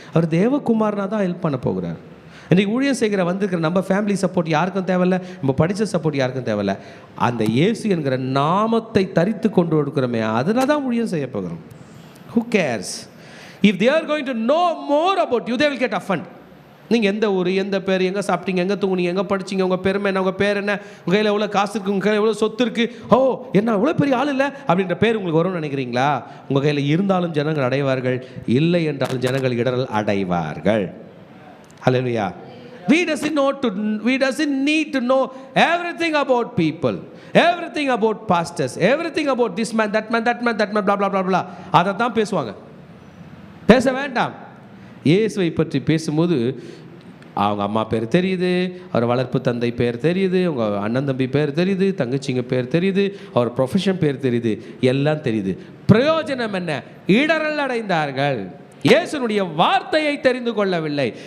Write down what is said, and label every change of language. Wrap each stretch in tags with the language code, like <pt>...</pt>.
<ta>அவர் தேவகுமாரனாக தான் ஹெல்ப் பண்ண போகிறார். இன்றைக்கி ஊழியம் செய்கிற வந்திருக்கிற நம்ம ஃபேமிலி சப்போர்ட் யாருக்கும் தேவையில்லை, நம்ம படித்த சப்போர்ட் யாருக்கும் தேவையில்லை. அந்த இயேசு என்கிற நாமத்தை தரித்து கொண்டு கொடுக்குறோமே, அதில் தான் ஊழியம் செய்ய போகிறோம்.</ta> <en>Who cares? If they are going to know more about you, they will get offended.</en> <ta>நீங்கள் எந்த ஊர், எந்த பேர், எங்கே சாப்பிட்டீங்க, எங்கே தூங்குனீங்க, எங்கே படிச்சிங்க, உங்கள் பெருமை என்ன, உங்கள் பேர் என்ன, உங்கள் கையில் எவ்வளோ காசு இருக்குது, உங்கள் கையில் எவ்வளோ சொத்து இருக்குது, ஓ என்ன இவ்வளோ பெரிய ஆள் இல்லை அப்படின்ற பேர் உங்களுக்கு வரும்னு நினைக்கிறீங்களா? உங்கள் கையில் இருந்தாலும் ஜனங்கள் அடைவார்கள், இல்லை என்றாலும் ஜனங்கள் இடரல் அடைவார்கள். ஹல்லேலூயா.</ta> <en>We doesn't need to know everything about people, everything about pastors, everything about this man, that man, blah blah blah blah.</en> <ta>அதை தான் பேசுவாங்க. பேச வேண்டாம். இயேசுவை பற்றி பேசும்போது அவங்க அம்மா பேர் தெரியுது, அவர் வளர்ப்பு தந்தை பேர் தெரியுது, அவங்க அண்ணன் தம்பி பேர் தெரியுது, தங்கச்சிங்க பேர் தெரியுது, அவர் ப்ரொஃபஷன் பேர் தெரியுது, எல்லாம் தெரியுது. பிரயோஜனம் என்ன? இடரல் அடைந்தார்கள். இயேசுனுடைய வார்த்தையை தெரிந்து கொள்ளவில்லை.</ta>